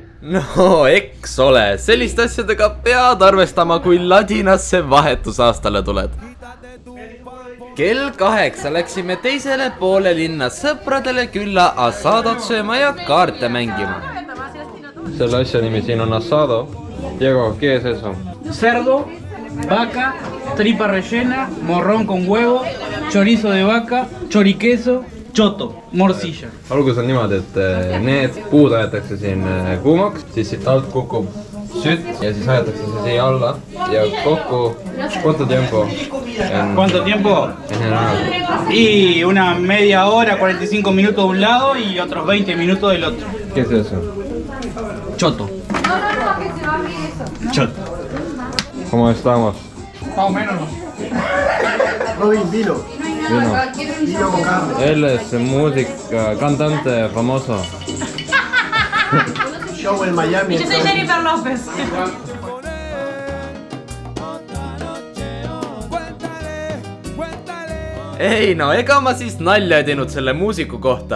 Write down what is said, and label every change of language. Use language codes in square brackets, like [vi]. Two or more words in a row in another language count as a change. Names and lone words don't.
[et] No eks ole, sellist asjadega pead arvestama, kui ladinasse vahetusaastale tuled. Kell 8 läksime teisele poole linna sõpradele külla asadot sööma ja kaarte mängima. Selle asja nimi siin on asado. [es] Diego, ¿qué es eso? Cerdo, vaca, tripa rellena, morrón con huevo, chorizo de vaca, choriqueso, choto, morcilla. [et] Algus on niimoodi, et need puud ajatakse siin kuumaks, siis siit alt kukub sütt ja siis ajatakse see siia alla ja kokku, [es] ¿cuánto tiempo? ¿Cuánto tiempo? Y una media hora, 45 minutos de un lado y otros 20 minutos del otro. ¿Qué es eso? Choto. Choto. ¿Cómo estamos? Más o menos. Robin, vino. Vino con carne. Él es música, cantante famoso. Show en Miami. Yo soy Jennifer López. [et] Ei no, ega ma siis nalja ei teinud selle muusiku kohta.